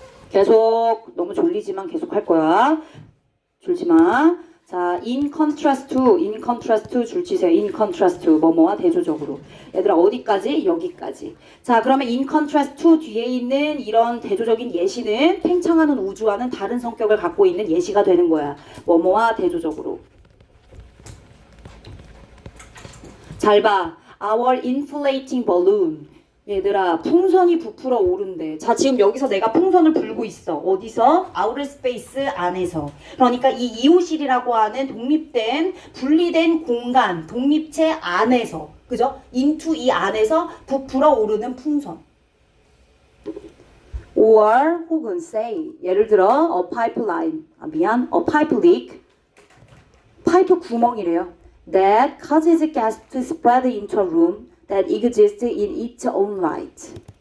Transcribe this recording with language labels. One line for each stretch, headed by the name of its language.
Korean: 계속 너무 졸리지만 계속 할 거야. 졸지 마. 자, in contrast to 줄 치세요. in contrast to 뭐뭐와 대조적으로. 얘들아 어디까지? 여기까지. 자, 그러면 in contrast to 뒤에 있는 이런 대조적인 예시는 팽창하는 우주와는 다른 성격을 갖고 있는 예시가 되는 거야. 뭐뭐와 대조적으로. 잘 봐.
English: Our inflating balloon.
Korean: 얘들아 풍선이 부풀어 오른대. 자, 지금 여기서 내가 풍선을 불고 있어. 어디서? 아우터 스페이스 안에서. 그러니까 이 이오실이라고 하는 독립된 분리된 공간, 독립체 안에서, 그죠? into 이 안에서 부풀어 오르는 풍선.
English: or
Korean: 혹은
English: say.
Korean: 예를 들어
English: a pipeline. a pipe leak.
Korean: 파이프 구멍이래요.
English: that causes gas to spread into a room that exists in its own right.